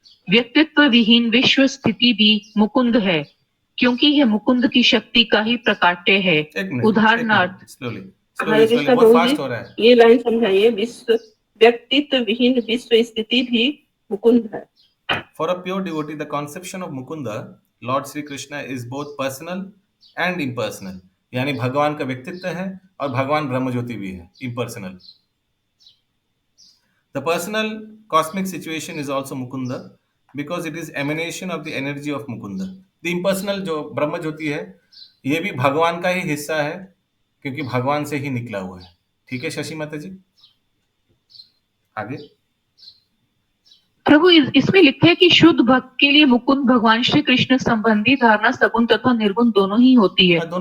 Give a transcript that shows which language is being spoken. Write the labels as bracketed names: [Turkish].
[Hindi] व्यक्तित्व विहीन विश्व स्थिति भी मुकुंद है, क्योंकि यह मुकुंद की शक्ति का ही प्रकाट्य है। उदाहरणार्थ, बहुत फास्ट हो रहा है, ये लाइन समझाइए। व्यक्तित्व विहीन विश्व स्थिति भी मुकुंद है। [English] For a pure devotee, the conception of Mukunda, Lord Sri Krishna, is both personal and impersonal. [Hindi] यानी भगवान का व्यक्तित्व है और भगवान ब्रह्मज्योति भी है, impersonal. [English] The personal cosmic situation is also Mukunda because it is emanation of the energy of Mukunda. The impersonal [Hindi] जो ब्रह्मज्योति है, ये भी भगवान का ही हिस्सा है, क्योंकि भगवान से ही निकला हुआ है। ठीक है शशि माता जी, आगे। प्रभु इसमें लिखा है कि शुद्ध भक्त के लिए मुकुंद भगवान श्री कृष्ण संबंधी धारणा सगुण तथा निर्गुण दोनों ही होती है।